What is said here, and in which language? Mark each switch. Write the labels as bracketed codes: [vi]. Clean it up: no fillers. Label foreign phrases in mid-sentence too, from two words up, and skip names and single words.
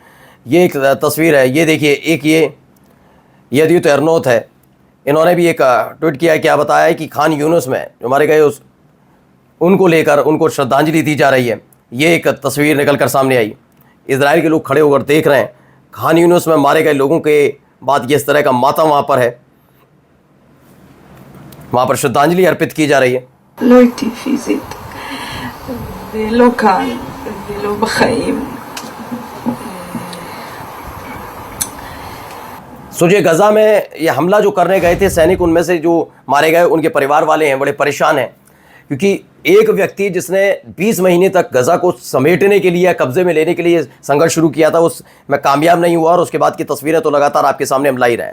[hi] ये एक तस्वीर है, ये देखिए, एक ये अद्यूत एरनोत है, इन्होंने भी एक ट्वीट किया है, क्या बताया है कि खान यूनुस में जो मारे गए उनको लेकर उनको श्रद्धांजलि दी जा रही है। ये एक तस्वीर निकल कर सामने आई। इजराइल के लोग खड़े होकर देख रहे हैं, खान यूनुस में मारे गए लोगों के बाद इस तरह का मातम वहाँ पर है, वहाँ पर श्रद्धांजलि अर्पित की जा रही है। [he] לא איתי פיזית, ולא כאן, ולא בחיים. [hi] सोचिए, गजा में ये हमला जो करने गए थे सैनिक, उनमें से जो मारे गए उनके परिवार वाले हैं बड़े परेशान हैं, क्योंकि एक व्यक्ति जिसने 20 महीने तक गजा को समेटने के लिए, कब्जे में लेने के लिए संघर्ष शुरू किया था, उसमें कामयाब नहीं हुआ और उसके बाद की तस्वीरें तो लगातार आपके सामने हम ला ही रहे हैं।